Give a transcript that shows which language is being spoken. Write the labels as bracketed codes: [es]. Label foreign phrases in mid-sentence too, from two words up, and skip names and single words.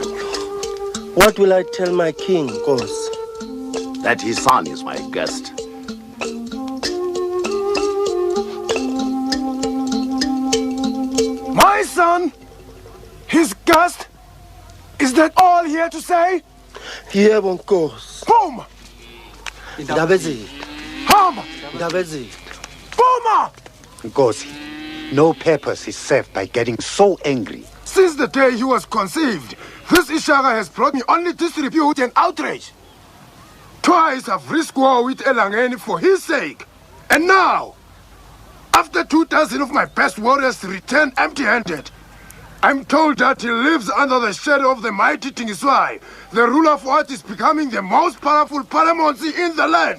[en] What will I tell my king, Ghost? That his son is my guest. My son? His guest? Is that all he had to say? [zu] Yebo, Nkosi. [en] Boom! Ndabezi. Hamba! Ndabezi. Boma! Nkosi, no purpose is served by getting so angry. Since the day he was conceived, this Ishaka has brought me only disrepute and outrage. Twice I've risked war with Elangeni for his sake. And now, after 2,000 of my best warriors return empty-handed, I'm told that he lives under the shadow of the mighty Tingiswai, the ruler of what is becoming the most powerful paramountcy in the land.